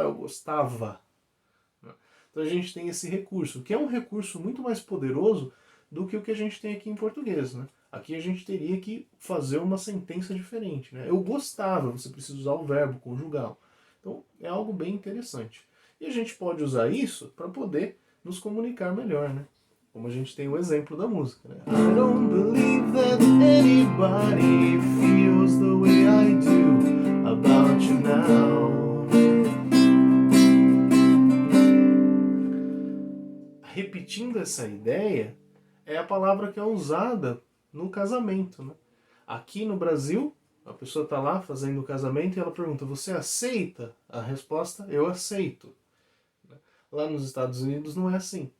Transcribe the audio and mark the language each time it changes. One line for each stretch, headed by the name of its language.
Portuguese: Eu gostava. Então a gente tem esse recurso, que é um recurso muito mais poderoso do que o que a gente tem aqui em português. Né? Aqui a gente teria que fazer uma sentença diferente. Né? Eu gostava, você precisa usar o verbo, conjugá-lo. Então é algo bem interessante. E a gente pode usar isso para poder nos comunicar melhor, né? Como a gente tem o exemplo da música, né?
English: I don't believe that anybody feels the way I do about you now.
Portuguese: Repetindo essa ideia, é a palavra que é usada no casamento, né? Aqui no Brasil, a pessoa está lá fazendo o casamento e ela pergunta, você aceita? A resposta, eu aceito. Lá nos Estados Unidos não é assim.